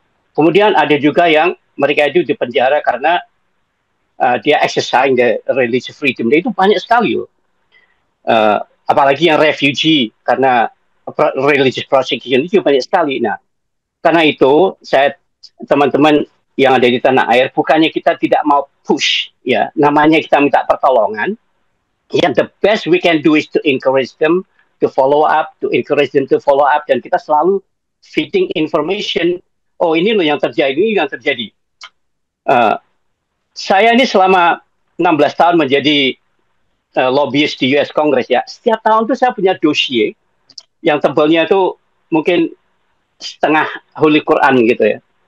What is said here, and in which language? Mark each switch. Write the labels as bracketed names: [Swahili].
[Indonesian] Kemudian ada juga yang mereka itu dipenjara karena dia [English] exercising the religious freedom. [Indonesian] Dan itu banyak sekali. Apalagi yang refugee karena religious persecution itu banyak sekali. Nah, karena itu saya teman-teman yang ada di tanah air, bukannya kita tidak mau push, ya, namanya kita minta pertolongan. [English] Ya, the best we can do is to encourage them to follow up, [Indonesian] dan kita selalu [English] feeding information. [Indonesian] Oh, ini loh yang terjadi, ini yang terjadi. Saya ini selama 16 tahun menjadi lobbyist di US Congress ya. Setiap tahun tuh saya punya dossier yang tebalnya itu mungkin setengah Holy Quran gitu ya.